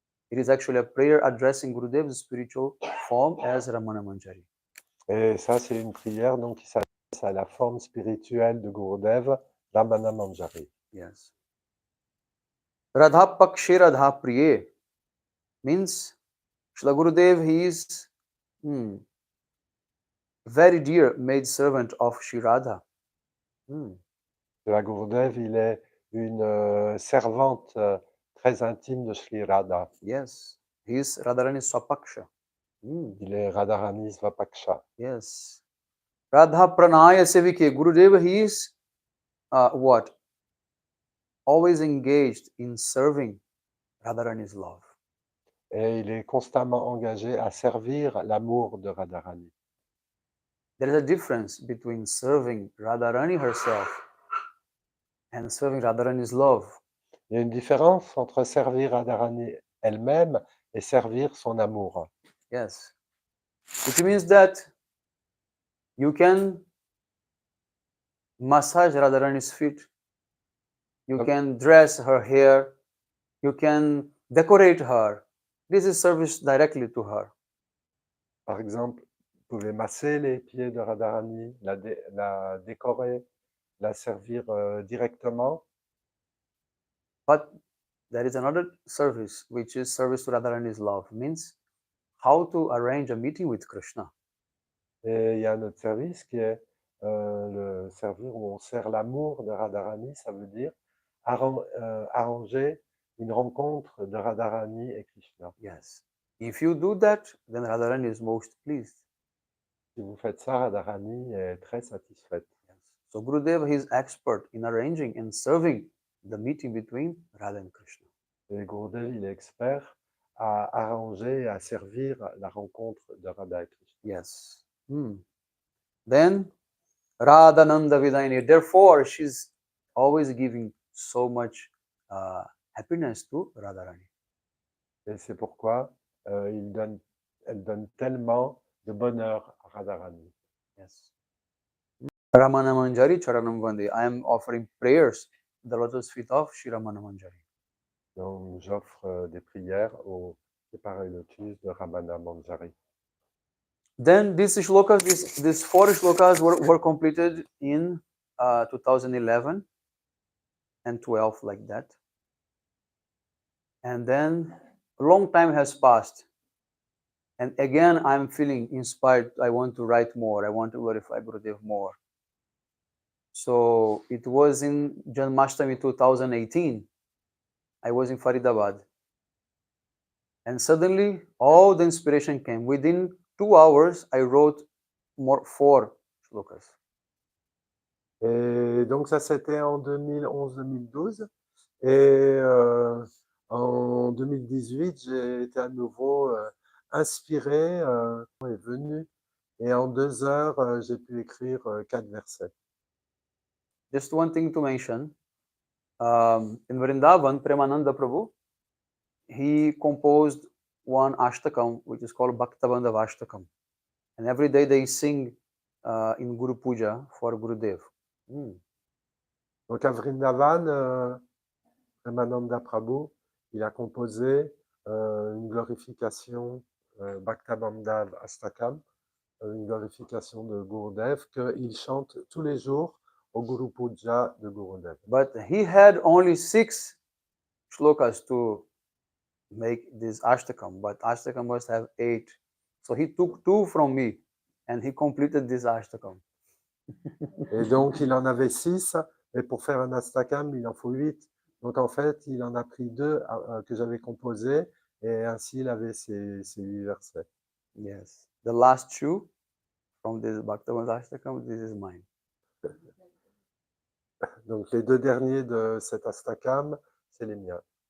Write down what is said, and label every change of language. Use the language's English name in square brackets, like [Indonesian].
[English] It is actually a prayer addressing Gurudev's spiritual form as Ramana Manjari. [French] Et ça, c'est une prière donc, qui s'adresse à la forme spirituelle de Gurudev, Ramana Manjari. [English] Yes. Radha Pakshe Radha Priye means Srila Gurudev, he is very dear maid servant of Shri Radha. [French] La Gurudev, il est une servante très intime de Sri Radha. [English] Yes, he is Radharani Swapaksha. [French] Il est Radharani Swapaksha. [English] Yes. Radha Pranaya Sevike. Gurudev, he is what? Always engaged in serving Radharani's love. [French] Et il est constamment engagé à servir l'amour de Radharani. [English] There is a difference between serving Radharani herself and serving Radharani's love. [French] Il y a une différence entre servir Radharani elle-même et servir son amour. [English] Yes. Which means that you can massage Radharani's feet, you can dress her hair, you can decorate her. This is service directly to her. [French] Par exemple, vous pouvez masser les pieds de Radharani, la décorer, la servir directement. [English] But there is another service, which is service to Radharani's love, means how to arrange a meeting with Krishna. [French] Et il y a un autre service qui est le servir où on sert l'amour de Radharani, ça veut dire arranger une rencontre de Radharani et Krishna. [English] Yes. If you do that, then Radharani is most pleased. [French] Si vous faites ça, Radharani est très satisfaite. [English] Yes. So Gurudev is expert in arranging and serving the meeting between Radha and Krishna. [French] Et Gurudev, il est expert à arranger et à servir la rencontre de Radha et Krishna. [English] Yes. Then Radhananda Vidayini. Therefore, she's always giving so much happiness to Radharani. [French] Et c'est pourquoi elle donne tellement de bonheur à Radharani. [English] Yes. [Sanskrit] Ramana Manjari Charanam Vande. [English] I am offering prayers at the lotus feet of Shri Ramana Manjari. [French] Donc j'offre des prières aux pareils lotus de Ramana Manjari. [English] Then these shlokas, these 4 shlokas were completed in 2011 and 12, like that. And then a long time has passed. And again, I'm feeling inspired. I want to write more. I want to glorify Gurudev more. So it was in Janmashtami 2018. I was in Faridabad. And suddenly, all the inspiration came. Within 2 hours, I wrote 4 shlokas. [French] Et donc ça, c'était en 2011-2012. Et en 2018, j'ai été à nouveau inspiré, est venu. Et en 2 heures, j'ai pu écrire 4 versets. [English] Just one thing to mention. In Vrindavan, Premananda Prabhu, he composed one ashtakam, which is called Bhaktabandhav Ashtakam. And every day they sing in Guru Puja for Gurudev. [French] Donc à Vrindavan, Premananda Prabhu, il a composé une glorification Bhaktabandal Astakam, une glorification de Gurudev qu'il chante tous les jours au Guru Puja de Gurudev. [English] But he had only 6 shlokas to make this Ashtakam, but Ashtakam must have 8. So he took 2 from me and he completed this Ashtakam. [French] Et donc, il en avait 6, et pour faire un Astakam, il en faut 8. Donc, en fait, il en a pris 2 que j'avais composés, et ainsi, il avait ces 8 versets. [English] Yes. The last 2 from this Bhaktavan Ashtakam, this is mine. [French] Donc, les 2 derniers de cet Astakam, c'est les miens.